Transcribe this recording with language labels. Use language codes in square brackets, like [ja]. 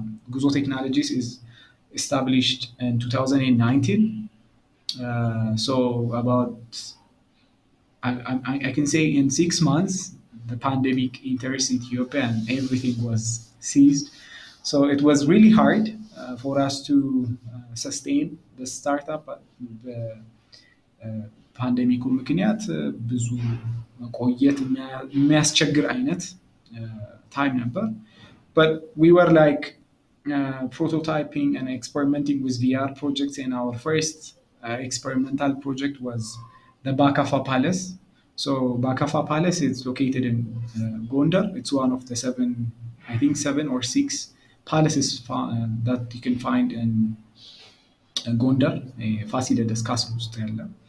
[en] Guzo Technologies is established in 2019. So about I can say in 6 months, the pandemic enters Ethiopia and everything was seized. So it was really hard for us to sustain the startup. [am] The ፓንደሚኩ ምክንያት ብዙ መቆየት የሚያስቸግር አይነት ታይም ነበር. [en] But we were like prototyping and experimenting with VR projects, and our first experimental project was the Bakafa Palace. So Bakafa Palace is located in Gondar. It's one of the seven or six palaces that you can find in Gondar, Fasilides Castle [am] ውስጥ ያለ.